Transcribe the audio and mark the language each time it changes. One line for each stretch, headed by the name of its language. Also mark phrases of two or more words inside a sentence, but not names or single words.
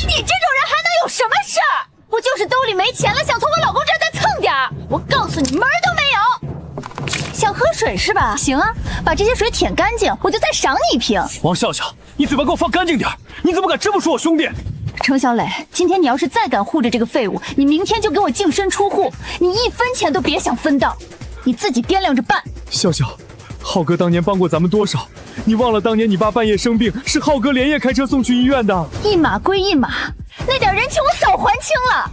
Chinese: 你这种人还能有什么事儿？不就是兜里没钱了，想从我老公这儿再蹭点儿？我告訴你，门儿都没有。想喝水是吧？行啊，把这些水舔干净，我就再赏你一瓶。王笑笑，你嘴巴给我放干净点，你怎么敢这么说我兄弟？程小磊，今天你要是再敢护着这個廢物，你明天就給我淨身出戶，你1分錢都別想分到，你自己掂量着辦。笑笑，浩哥當年幫過咱們多少？你忘了當年你爸半夜生病，是浩哥連夜開車送去醫院的。一碼歸一碼，那點人情我早還清了。